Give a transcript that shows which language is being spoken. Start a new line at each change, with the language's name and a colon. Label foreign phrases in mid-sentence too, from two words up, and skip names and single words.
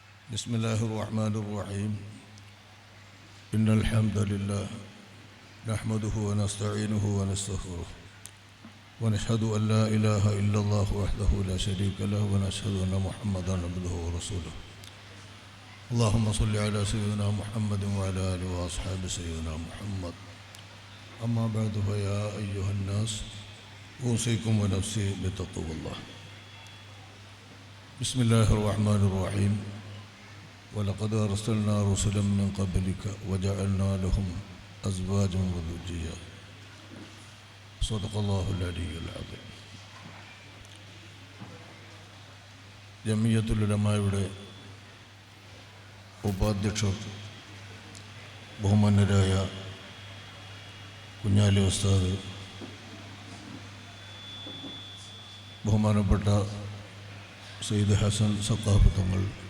Arabic: بسم الله الرحمن الرحيم إن الحمد لله نحمده ونستعينه ونستغفره ونشهد أن لا إله إلا الله وحده لا شريك له ونشهد أن محمدا عبده ورسوله اللهم صل على سيدنا محمد وعلى آله وأصحاب سيدنا محمد أما بعد فيا أيها الناس أوصيكم ونفسي بتقوى الله بسم الله الرحمن الرحيم ولقد أرسلنا رسلا من قبلك وجعلنا لهم أزواجا وذرية صدق الله العلي العظيم.
Malayalam: ജമിയത്തുൽ ഉലമായുടെ ഉപാധ്യക്ഷർ ബഹുമാന്യരായ കുഞ്ഞാലി ഉസ്താദ്, ബഹുമാനപ്പെട്ട സയ്യിദ് ഹസൻ സഖാഫ് തങ്ങൾ,